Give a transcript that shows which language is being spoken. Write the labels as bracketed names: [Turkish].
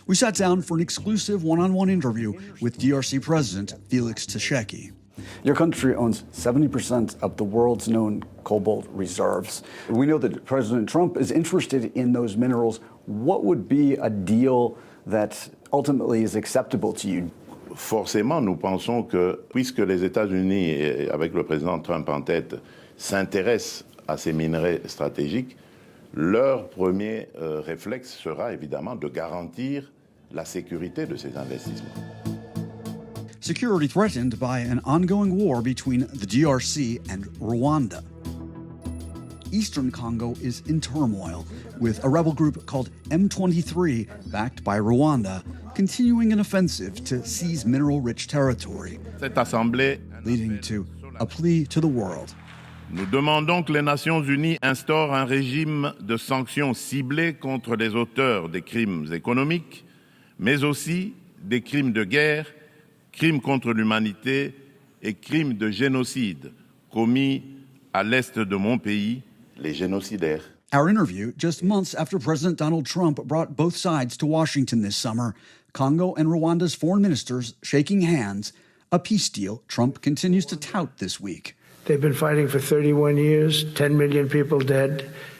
[English] We sat down for an exclusive one-on-one interview with DRC President Felix Tshisekedi. Your country owns 70% of the world's known cobalt reserves. We know that President Trump is interested in those minerals. What would be a deal that ultimately is acceptable to you? [French] Forcément, nous pensons que, puisque les États-Unis, avec le président Trump en tête, s'intéressent à ces minerais stratégiques, leur premier réflexe sera évidemment de garantir la sécurité de ces investissements. [English] Security threatened by an ongoing war between the DRC and Rwanda. Eastern Congo is in turmoil, with a rebel group called M23, backed by Rwanda, continuing an offensive to seize mineral-rich territory, [French] Cette Assemblée, [English] leading to a plea to the world. [French] nous demandons que les Nations Unies instaurent un régime de sanctions ciblées contre les auteurs des crimes économiques, mais aussi des crimes de guerre, crimes contre l'humanité et crimes de génocide commis à l'est de mon pays, les génocidaires. [English] Our interview, just months after President Donald Trump brought both sides to Washington this summer, Congo and Rwanda's foreign ministers shaking hands, a peace deal Trump continues to tout this week. They've been fighting for 31 years, 10 million people dead.